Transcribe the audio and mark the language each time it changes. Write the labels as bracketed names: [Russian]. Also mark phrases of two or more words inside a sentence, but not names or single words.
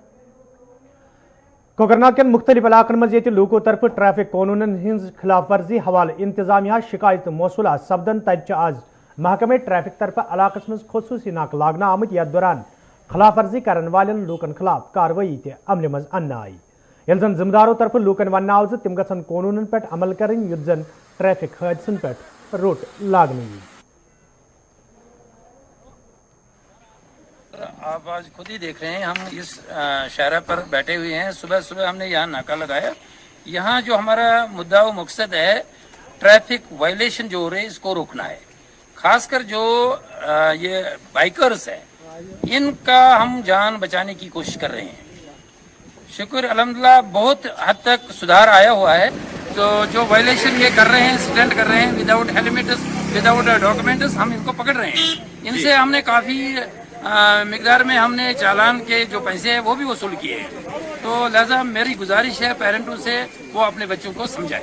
[Kashmiri] کوکرناگ کٮ۪ن مختلف علاقن منٛز ییٚتہِ لوٗکو طرفہٕ ٹریفک قونوٗنن ہٕنٛز خلاف ورزی حوالہٕ انتظامیہ شکایتہٕ موصوٗل آسہٕ سپدن تتہِ چھِ آز محکمہ ٹریفک طرفہٕ علاقس منٛز خصوٗصی ناکہٕ لاگنہٕ آمٕتۍ یتھ دوران خلاف ورزی کرن والٮ۪ن لوٗکن خلاف کاروٲیی تہِ عملہِ منٛز اننہٕ آیہِ ییٚلہِ زن ذمہٕ دارو طرفہٕ لوٗکن وننہٕ آو زِ تِم گژھن قونوٗنن پٮ۪ٹھ عمل کرٕنۍ یُتھ زن ٹریفک حٲدثن پٮ۪ٹھ روٚٹ لاگنہٕ یِیہِ [Urdu] آپ آج خود ہی دیکھ رہے ہیں ہم اس شاہراہ پر بیٹھے ہوئے ہیں صبح صبح ہم نے یہاں ناکہ لگایا یہاں جو ہمارا مدعا و مقصد ہے ٹریفک وائلیشن جو ہو رہے اس کو روکنا ہے خاص کر جو یہ بائکرز ہیں ان کا ہم جان بچانے کی کوشش کر رہے ہیں شکر الحمدللہ بہت حد تک سدھار آیا ہوا ہے تو جو وائلیشن یہ کر رہے ہیں اسٹنٹ کر رہے ہیں [English] without helmets without documents [Urdu] ہم ان کو پکڑ رہے ہیں ان سے ہم نے کافی مقدار میں ہم نے چالان کے جو پیسے ہیں وہ بھی وصول کیے ہیں تو لہذا میری گزارش ہے پیرنٹوں سے وہ اپنے بچوں کو سمجھائیں